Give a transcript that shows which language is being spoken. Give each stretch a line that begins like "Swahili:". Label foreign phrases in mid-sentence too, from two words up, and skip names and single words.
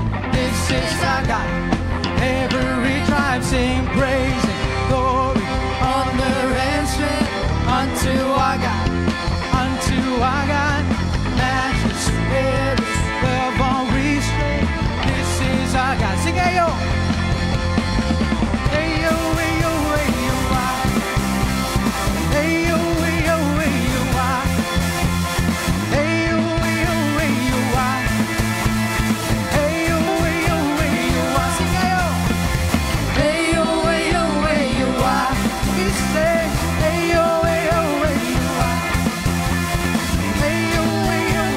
English: This is our God. Every tribe sing praise and glory, honor and strength unto our God, matchless, endless, love unrestrained. Our God. Sing ayo.
Yoruba: Ayo, ayo, ayo, ayo, ayo, ayo, ayo, ayo, ayo, ayo, ayo, ayo, sing ayo. Ayo, ayo, ayo,
English: we say
Yoruba: ayo, ayo, ayo, ayo, ayo,